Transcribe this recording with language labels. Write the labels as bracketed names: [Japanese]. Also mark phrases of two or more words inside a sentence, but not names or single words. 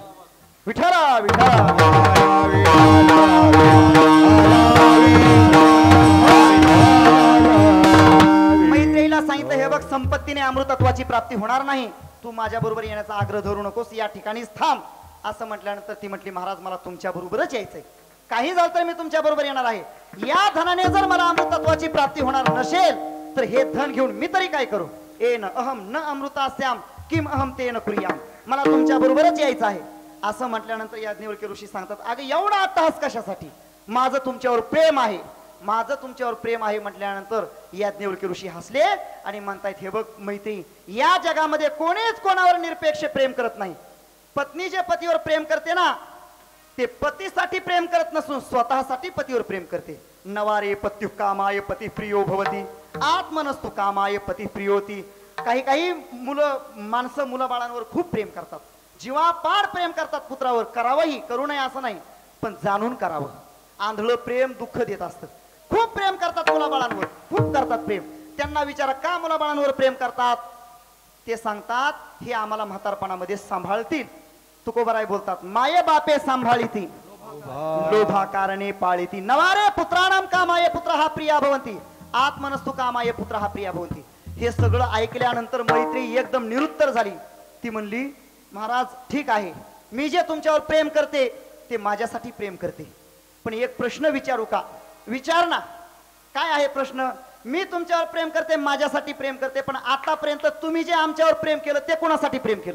[Marathi] विठ्ठला विठ्ठला मैत्रेयीला सांगितलं हे बघ संपत्तीने अमृतत्वाची प्राप्ती होणार नाही, तू माझ्या बरोबर येण्याचा आग्रह धरू नकोस, या ठिकाणीच थांब. असं म्हटल्यानंतर ती म्हटली महाराज मला तुमच्या बरोबरच यायचंय, काही झालं तर मी तुमच्या बरोबर येणार आहे. या धनाने जर मला अमृतत्वाची प्राप्ती होणार नसेल तर हे धन घेऊन मी तरी काय करू? [Sanskrit] एन अहम न अमृतास्याम किम अहम तेन कुर्याम. [Marathi] मला तुमच्या बरोबरच यायचं आहे. असं म्हटल्यानंतर याज्ञवल्क्य ऋषी सांगतात अगं एवढा अट्टहास कशासाठी? माझं तुमच्यावर प्रेम आहे, माझं तुमच्यावर प्रेम आहे. म्हटल्यानंतर याज्ञवल्क्य ऋषी हसले आणि म्हणतायत हे बघ मैत्री, या जगामध्ये कोणीच कोणावर निरपेक्ष प्रेम करत नाही. पत्नी जे पतीवर प्रेम करते ना ते पतीसाठी प्रेम करत नसून स्वतःसाठी पतीवर प्रेम करते. [Sanskrit] नवारे पत्यु कामाय पती प्रियो भवती आत्मनस्तु कामाय पती प्रियोती. [Marathi] काही माणसं मुलं बाळांवर खूप प्रेम करतात, जीवापाड प्रेम करतात पुत्रावर. करावंही, करू नये असं नाही, पण जाणून करावं. आंधळं प्रेम दुःख देत असतं. खूप प्रेम करतात मुलाबाळांवर, खूप करतात प्रेम. त्यांना विचारा का मुलाबाळांवर प्रेम करतात? ते सांगतात हे आम्हाला म्हातारपणामध्ये सांभाळतील. तुकोबराय बोलतात माये बापे सांभाळीती लोभा कारणे पाळीती. [Sanskrit] नवारे पुत्राणाम कामाये पुत्र हा प्रिया भवंती आत्मनस्तु कामाये पुत्र हा प्रिया भवंती. [Marathi] हे सगळं ऐकल्यानंतर मैत्री एकदम निरुत्तर झाली. ती म्हणली महाराज ठीक आहे, मी जे तुमच्यावर प्रेम करते ते माझ्यासाठी प्रेम करते, पण एक प्रश्न विचारू का? विचार ना. काय आहे प्रश्न? मी तुमच्यावर प्रेम करते, माझ्यासाठी प्रेम करते, पण आतापर्यंत तुम्ही जे आमच्यावर प्रेम केलं ते कोणासाठी प्रेम केलं?